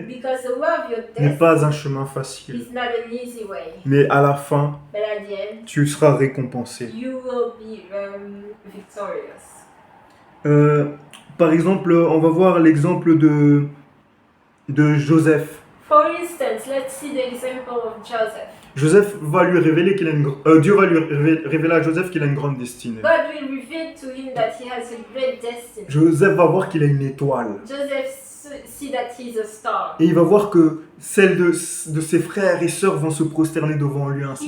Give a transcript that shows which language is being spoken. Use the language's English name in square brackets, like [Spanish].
[English] Because the way of your [French] n'est [English] destiny [French] pas un chemin facile. [English] is not an easy way. [French] Mais à la fin, [English] But at the end, [French] tu seras récompensé. [English] you will be victorious. [French] Par exemple, on va voir l'exemple de Joseph. [English] For instance, let's see the example of Joseph. [French] Joseph va lui révéler qu'il a Dieu va lui révéler à Joseph qu'il a une grande destinée. [English] God will reveal to him that he has a great destiny. [French] Joseph va voir qu'il a une étoile. [English] Joseph see that he's a star. [French] Et il va voir que celles de ses frères et sœurs vont se prosterner devant lui, ainsi